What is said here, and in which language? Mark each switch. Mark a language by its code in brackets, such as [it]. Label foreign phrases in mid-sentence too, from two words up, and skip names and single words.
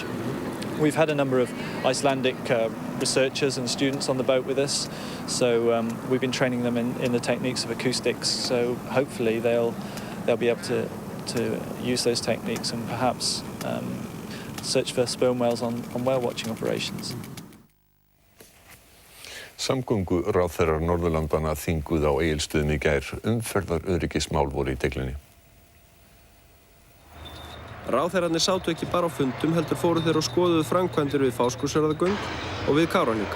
[en] We've had a number of Icelandic researchers and students on the boat with us, so we've been training them in the techniques of acoustics, so hopefully they'll be able to use those techniques and perhaps search for sperm whales on whale watching operations. [is] Samgönguráðherrar Norðurlandanna þinguðu á Egilsstöðum í gær. Umferðaröryggismál voru í deiglunni. Ráðherrarnir sátu ekki bara á fundum, heldur fóru þeir og skoðuðu framkvæmdir við Fáskrúðsfjarðargöng og við Kárahnjúka.